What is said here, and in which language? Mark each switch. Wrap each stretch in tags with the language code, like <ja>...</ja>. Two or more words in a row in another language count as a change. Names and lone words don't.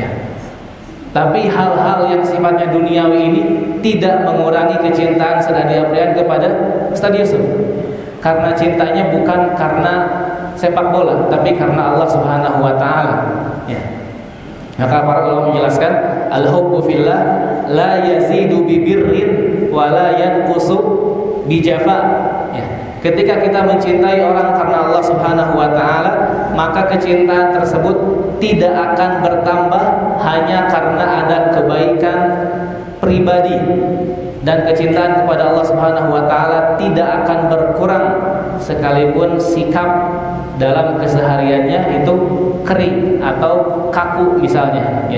<id>Tapi hal-hal yang sifatnya duniawi ini tidak mengurangi kecintaan Ustaz Adi Aprian kepada Ustaz Yusuf. Karena cintanya bukan karena sepak bola, tapi karena Allah</id> <ar>سبحانه وتعالى,</ar> <id>ya. Maka para ulama menjelaskan</id> <ar>الحب في الله لا يزيد ببر ولا ينقص بجفاء,</ar> <id>ya. Ketika kita mencintai orang karena Allah</id> <ar>سبحانه وتعالى,</ar> <id>maka kecintaan tersebut tidak akan bertambah hanya karena ada kebaikan pribadi, dan kecintaan kepada Allah</id> <ar>سبحانه وتعالى</ar> <id>tidak akan berkurang sekalipun sikap dalam kesehariannya itu kering atau kaku misalnya, ya.</id>